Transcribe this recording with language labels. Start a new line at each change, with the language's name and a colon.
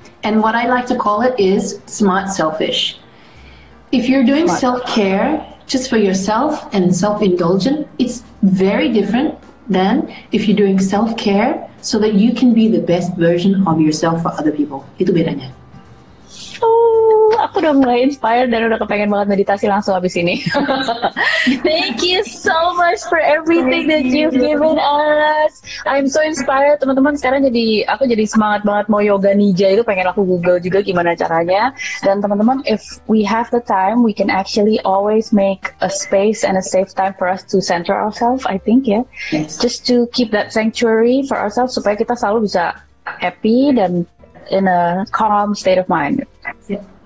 English: And what I like to call it is smart selfish. If you're doing self-care just for yourself and self-indulgent, it's very different than if you're doing self-care so that you can be the best version of yourself for other people.
Indonesian: Itu bedanya. Aku udah mulai inspired dan udah kepengen banget meditasi langsung habis ini.
English: Thank you so much for everything that you've given us. I'm so inspired, teman-teman.
Indonesian: Sekarang aku jadi semangat banget mau yoga nija itu, pengen aku Google juga gimana caranya. Dan teman-teman,
English: if we have the time, we can actually always make a space and a safe time for us to center ourselves, I think, ya. Yes. Just to keep that sanctuary for ourselves
Indonesian: supaya kita selalu bisa
English: happy dan in a calm state of mind. Yeah.